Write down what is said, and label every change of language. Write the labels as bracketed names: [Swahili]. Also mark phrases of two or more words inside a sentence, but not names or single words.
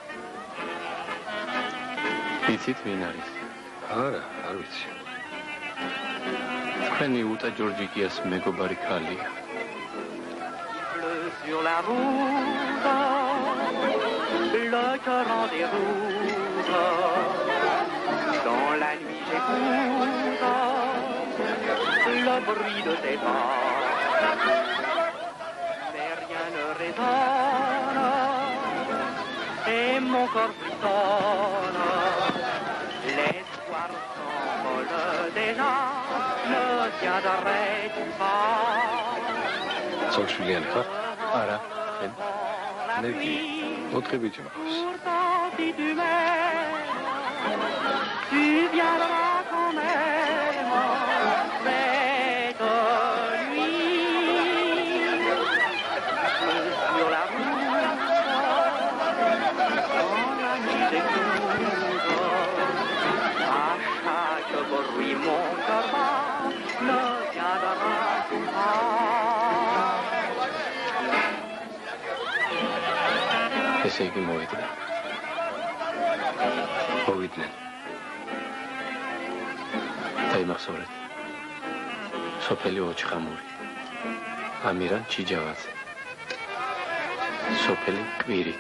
[Georgian] იცით ვინ არის? არა, არ ვიცი. თქვენი უტა ჯორჯიკიას მეგობარი ქალია. [French] Sur la route, le cœur en déroute. Dans la nuit j'écoute le bruit de tes pas. Mais rien ne résonne et mon corps frissonne. L'espoir s'envole déjà, ne tiendrais-tu pas? Solșulian, ha? Ara, fen. Nevi, [Georgian] ოთხი ბიჭი მაქვს. [French] Si tu m'aimes, tu viendras quand même cette nuit sur la route. Dans la nuit j'écoute à chaque bruit mon cœur bat, ne viendras-tu pas? [Georgian] ესე იგი მოვიდა. მოვიდნენ. დაიმახსოვრეთ. სოფელი ოჩხამური. ამირან ჩიჯავაძე. სოფელი კვირიკე.